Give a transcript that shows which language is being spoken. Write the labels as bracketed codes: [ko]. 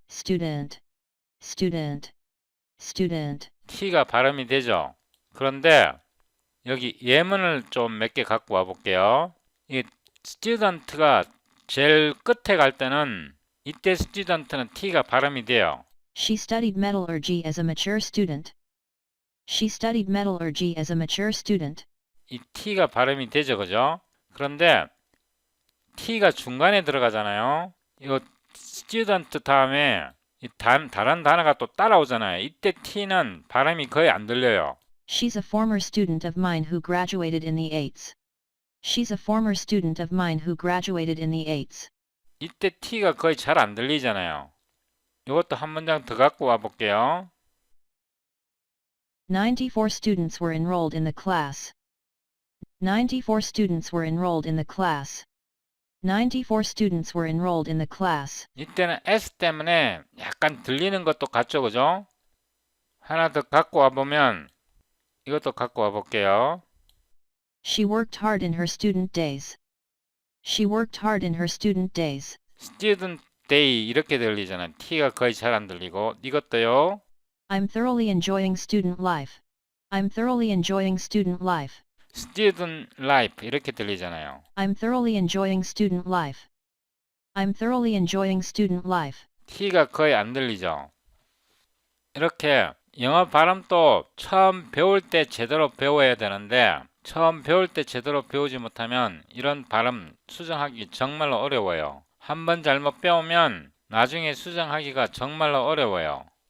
[en] Student. Student. Student. [ko] T가 발음이 되죠. 그런데 여기 예문을 좀 몇 개 갖고 와 볼게요. 이 student가 제일 끝에 갈 때는 이때 student는 T가 발음이 돼요. [en] She studied metallurgy as a mature student. She studied metallurgy as a mature student. [ko] 이 T가 발음이 되죠, 그죠? 그런데 T가 중간에 들어가잖아요. 이거 student 다음에 이 다른 단어가 또 따라오잖아요. 이때 T는 발음이 거의 안 들려요. [en] She's a former student of mine who graduated in the 8s. She's a former student of mine who graduated in the 8s. [ko] 이때 T가 거의 잘 안 들리잖아요. 이것도 한 문장 더 갖고 와 볼게요. [en] 94 students were enrolled in the class. 94 students were enrolled in the class. 94 students were enrolled in the class. [ko] 이때는 S 때문에 약간 들리는 것도 같죠, 그죠? 하나 더 갖고 와 보면 이것도 갖고 와 볼게요. [en] She worked hard in her student days. She worked hard in her student days. [ko] student day 이렇게 들리잖아요. T가 거의 잘 안 들리고 이것도요. [en] I'm thoroughly enjoying student life. I'm thoroughly enjoying student life. [ko] student life 이렇게 들리잖아요. [en] I'm thoroughly enjoying student life. I'm thoroughly enjoying student life. [ko] T가 거의 안 들리죠. 이렇게 영어 발음도 처음 배울 때 제대로 배워야 되는데 처음 배울 때 제대로 배우지 못하면 이런 발음 수정하기 정말로 어려워요. 한 번 잘못 배우면 나중에 수정하기가 정말로 어려워요.